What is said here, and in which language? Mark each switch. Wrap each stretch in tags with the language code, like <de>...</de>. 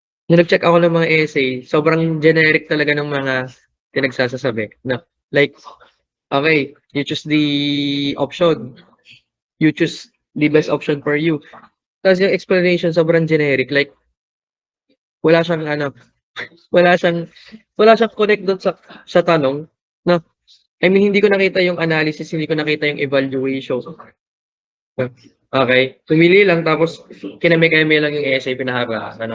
<tl>Nung nag-check ako ng mga essay, sobrang generic talaga ng mga pinagsasasabi.</tl> <en>No? Like, okay, you choose the option. You choose the best option for you.</en> <tl>Tapos yung explanation sobrang generic. Like, wala siyang ano, wala siyang connect doon sa tanong. No? I mean, hindi ko nakita yung analysis, hindi ko nakita yung evaluation. Okay. Pumili lang tapos kinami-kami lang yung essay pinahaba. Ano.</tl>